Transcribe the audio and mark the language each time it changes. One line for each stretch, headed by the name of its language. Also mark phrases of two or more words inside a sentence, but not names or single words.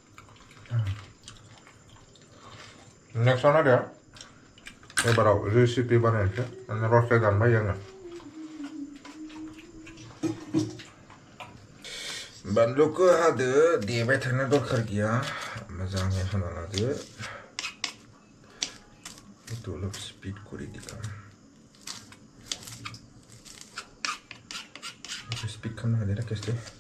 Bodo: नेक्स्ट नायदो एबाराव रेसिपि बानायनोसै माने रस्टेड जानबाय आङो बानलुखौ हादो देबाय थानो दरखार गैया मोजाङै हाना लादो
Assamese: অলপ স্পিড করে দিলাম স্পিড খাম না এটা কেসে